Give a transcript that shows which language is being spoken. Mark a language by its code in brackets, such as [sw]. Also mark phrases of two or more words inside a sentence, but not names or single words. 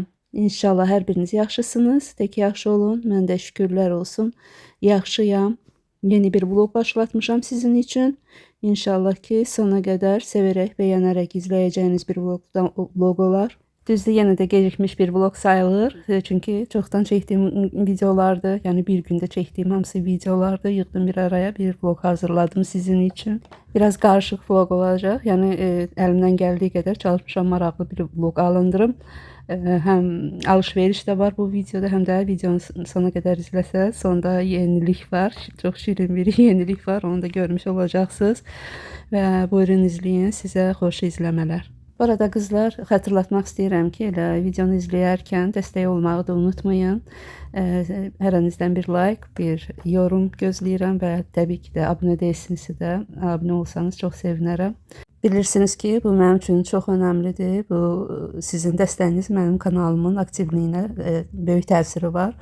[az] İnşallah hər biriniz yaxşısınız. Tək yaxşı olun. Mən də şükürlər olsun. Yaxşıyam. Yeni bir vlog başlatmışam sizin için. İnşallah ki sona qədər sevərək, bəyənərək izləyəcəyiniz bir vlog olar. Düzdür, yenə də gecikmiş bir vlog sayılır. [tr] Çünkü çoktan çektiğim videolardı. Yani bir günde çektiğim hamısı videolardı. [az] Yığdım bir araya bir vlog hazırladım sizin için. [tr] Biraz karışık vlog olacak. Yani elimden geldiği kadar çalışmışam maraqlı bir vlog alındırım. Hem alışveriş de var bu videoda hem de videonun sona kadar izləsəz. Sonda yenilik var. Çok şirin bir yenilik var. Onu da görmüş olacaksınız. Ve buyurun izleyin. Size hoş izləmələr. Bu arada kızlar, [az] xatırlatmaq istəyirəm ki, elə videonu izləyərkən dəstək olmağı da unutmayın. Hər əninizdən bir like, bir yorum gözləyirəm və təbii ki də abunə deyilsinizsə də abunə olsanız çox sevinərəm. Bilirsiniz ki, bu mənim üçün çox önəmlidir. Bu sizin dəstəyiniz mənim kanalımın aktivliyinə böyük təsiri var.